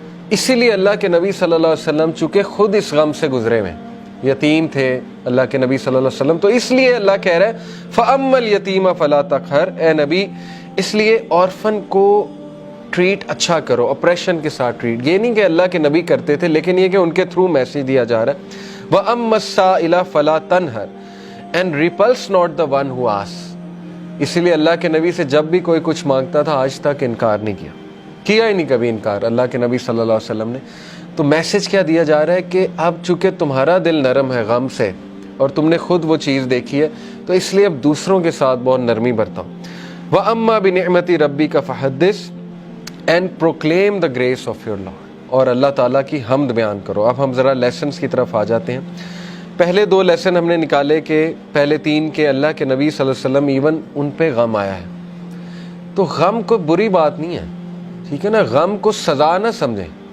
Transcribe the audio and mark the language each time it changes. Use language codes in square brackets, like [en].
[ur] اسی لیے اللہ کے نبی صلی اللہ علیہ وسلم چونکہ خود اس غم سے گزرے ہوئے یتیم تھے اللہ کے نبی صلی اللہ علیہ وسلم، تو اس لیے اللہ کہہ رہا ہے [ar] فَأَمَّا الْيَتِيمَ فَلَا تَقْهَرْ، [ur] اے نبی اس لیے آرفن کو ٹریٹ اچھا کرو، اپریشن کے ساتھ ٹریٹ. یہ نہیں کہ اللہ کے نبی کرتے تھے لیکن یہ کہ ان کے تھرو میسیج دیا جا رہا ہے. [ar] وَأَمَّا السَّائِلَ فَلَا تَنْهَرْ [en] and repulse not the one who asks. [ur] اسی لیے اللہ کے نبی سے جب بھی کوئی کچھ مانگتا تھا آج تک انکار نہیں کیا ہی نہیں کبھی انکار اللہ کے نبی صلی اللہ علیہ وسلم نے. تو میسج کیا دیا جا رہا ہے کہ اب چونکہ تمہارا دل نرم ہے غم سے اور تم نے خود وہ چیز دیکھی ہے تو اس لیے اب دوسروں کے ساتھ بہت نرمی برتاؤ. [ar] وَأَمَّا بِنِعْمَةِ رَبِّكَ فَحَدِّثْ [en] and proclaim the grace of your Lord. [ur] اور اللہ تعالیٰ کی حمد بیان کرو. اب ہم ذرا لیسنز کی طرف آ جاتے ہیں. پہلے دو لیسن ہم نے نکالے کہ پہلے تین کے اللہ کے نبی صلی اللہ علیہ وسلم ایون ان پہ غم آیا ہے. تو غم کوئی بری بات نہیں ہے، ٹھیک ہے نا. غم کو سزا نہ سمجھیں.